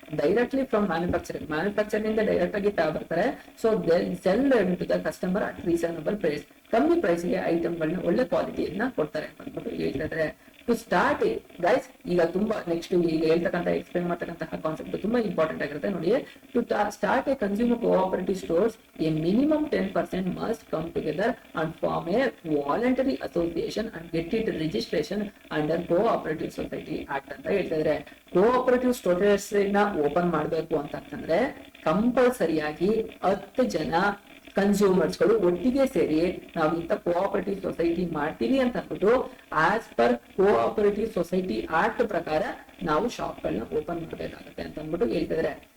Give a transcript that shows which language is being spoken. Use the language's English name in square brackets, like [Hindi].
[English] directly from manufacturing [Kannada] direct ಆಗಿ ತಗೊಬರ್ತಾರೆ. So [English] sell to the customer at reasonable price, [Kannada] ಕಮ್ಮಿ ಪ್ರೈಸ್ಗೆ ಐಟಮ್ಗಳನ್ನ ಒಳ್ಳೆ ಕ್ವಾಲಿಟಿಯನ್ನ ಕೊಡ್ತಾರೆ ಅಂತ ಅಂದ್ಬಿಟ್ಟು ಹೇಳ್ತಾ ಇದ್ರೆ. ಟು ಸ್ಟಾರ್ಟ್ ಗೈಸ್, ಈಗ ತುಂಬಾ ನೆಕ್ಸ್ಟ್ ಈಗ ಹೇಳ್ತಕ್ಕಂಥ ಎಕ್ಸ್ಪ್ಲೇನ್ ಮಾಡ್ತಕ್ಕಂತಹ ಕಾನ್ಸೆಪ್ಟ್ ತುಂಬಾ ಇಂಪಾರ್ಟೆಂಟ್ ಆಗಿರುತ್ತೆ ನೋಡಿ. [English] to start a consumer cooperative stores, a minimum 10% must come together and form a voluntary association and get it registration under cooperative society act [Kannada] ಅಂತ ಹೇಳ್ತಿದ್ರೆ. ಕೋಆಪರೇಟಿವ್ ಸ್ಟೋರ್ಸ್ ನ ಓಪನ್ ಮಾಡ್ಬೇಕು ಅಂತಂದ್ರೆ ಕಂಪಲ್ಸರಿಯಾಗಿ 10 ಜನ ಕನ್ಸ್ಯೂಮರ್ಸ್ ಗಳು ಒಟ್ಟಿಗೆ ಸೇರಿ ನಾವು ಇಂಥ ಕೋಆಪರೇಟಿವ್ ಸೊಸೈಟಿ ಮಾಡ್ತೀವಿ ಅಂತ ಅಂದ್ಬಿಟ್ಟು as per cooperative society act ಪ್ರಕಾರ ನಾವು ಶಾಪ್ ಗಳನ್ನ ಓಪನ್ ಮಾಡಬೇಕಾಗುತ್ತೆ ಅಂತ ಅಂದ್ಬಿಟ್ಟು ಹೇಳ್ತಿದ್ರೆ.